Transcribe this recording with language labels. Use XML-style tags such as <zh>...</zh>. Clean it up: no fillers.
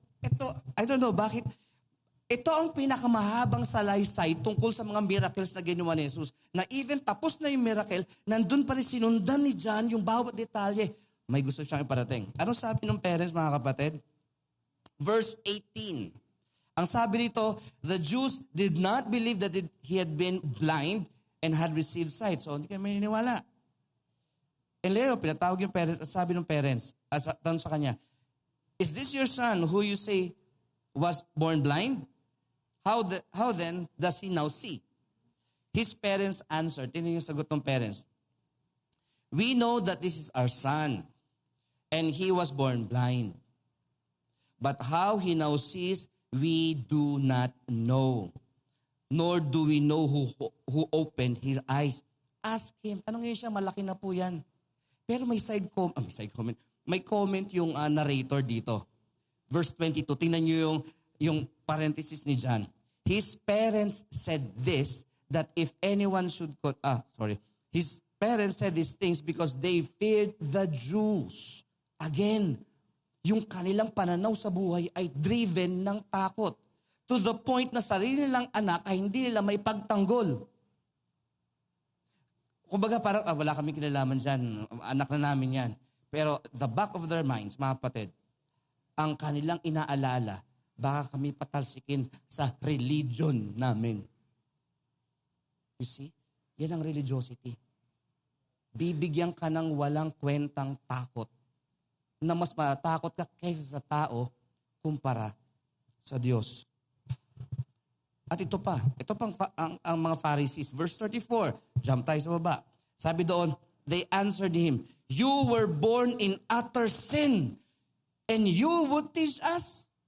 <tl>Ito,</tl> <en>I don't know</en> <tl>bakit. Ito ang pinakamahabang salaysay tungkol sa mga miracles na ginawa ni Jesus. Na even tapos na yung miracle, nandun pa rin sinundan ni John yung bawat detalye. May gusto siyang iparating. Anong sabi ng parents, mga kapatid?</tl> <en>Verse 18.</en> <tl>Ang sabi nito,</tl> <en>the Jews did not believe that he had been blind and had received sight.</en> <tl>So hindi kayo maniniwala.</tl> <en>And later,</en> <tl>pinatawag yung parents at sabi ng parents, tanong sa kanya,</tl> <en>is this your son who you say was born blind? How then does he now see? His parents answered,</en> <tl>tingnan yung sagot ng parents,</tl> <en>we know that this is our son, and he was born blind. But how he now sees, we do not know. Nor do we know who opened his eyes. Ask him.</en> <tl>Tanongin siya, malaki na po yan. Pero may comment. May comment yung narrator dito. verse 22. Tingnan nyo yung parenthesis ni John.</tl> <en>His parents said this, that if anyone should... His parents said these things because they feared the Jews.</en> <tl>Again, yung kanilang pananaw sa buhay ay driven ng takot. To the point na sarili nilang anak ay hindi nila may pagtanggol. Kumbaga parang, wala kami kinalaman dyan. Anak na namin yan. Pero the back of their minds, mga kapatid, ang kanilang inaalala, baka kami patalsikin sa religion namin.</tl> <en>You see?</en> <tl>Yan ang religiosity. Bibigyan ka ng walang kwentang takot na mas matatakot ka kaysa sa tao kumpara sa Diyos. At ito pang ang mga Pharisees. Verse 34, jump tayo sa baba. Sabi doon,</tl> <en>they answered him, "You were born in utter sin, and you would teach us?"</en>